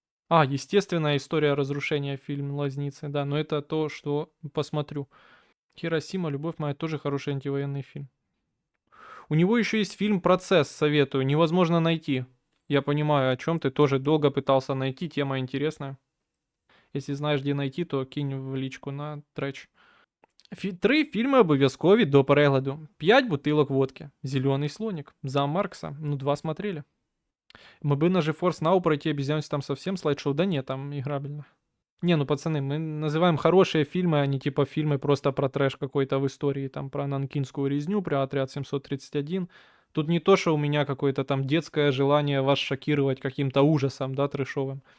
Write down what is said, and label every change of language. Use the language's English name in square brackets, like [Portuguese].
[Russian] Естественная история разрушения, фильм «Лазницы». Да, но это то, что посмотрю. Хиросима, любовь моя, тоже хороший антивоенный фильм. У него еще есть фильм «Процесс», советую. Невозможно найти. Я понимаю, о чем ты. Тоже долго пытался найти. Тема интересная. Если знаешь, где найти, то кинь в личку на трэч. [Ukrainian] 3 фільми обов'язкові до перегляду. [Russian] 5 бутилок водки. Зеленый слоник. Зам Маркса. Ну, 2 смотрели. Мы бы на GeForce Now пройти обезьянность там совсем слайд-шоу. Да нет, там играбельно. Не, ну пацаны, мы называем хорошие фильмы, а не типа фильмы просто про трэш какой-то в истории, там про Нанкинскую резню, про отряд 731. Тут не то, что у меня какое-то там детское желание вас шокировать каким-то ужасом, да, трэшовым.